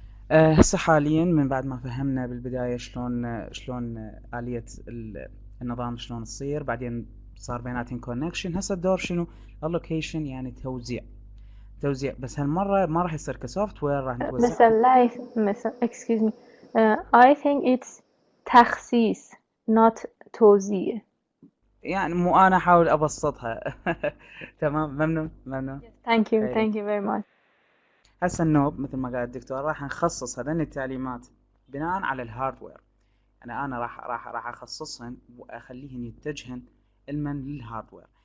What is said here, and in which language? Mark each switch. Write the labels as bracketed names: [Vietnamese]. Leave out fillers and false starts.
[Arabic] هسه حاليا من بعد ما فهمنا بالبداية شلون آلية النظام شلون تصير، بعدين صار بيناتهم كونكشن. هسه الدور شنو؟ allocation، يعني توزيع. بس هالمرة ما راح يصير كسوفت وير، راح نتوزع. [English] Mr. Lice, excuse me. I think it's تخصيص not توزيع. [Arabic] يعني مو أنا أحاول أبسطها. تمام، ممنون. [English] Thank you [Arabic] خيري. [English] very much. [Arabic] هسه النوب مثل ما قال الدكتور راح نخصص هذين التعليمات بناء على الهاردوير. يعني انا راح اخصصهن واخليهن يتجهن علما للهاردوير.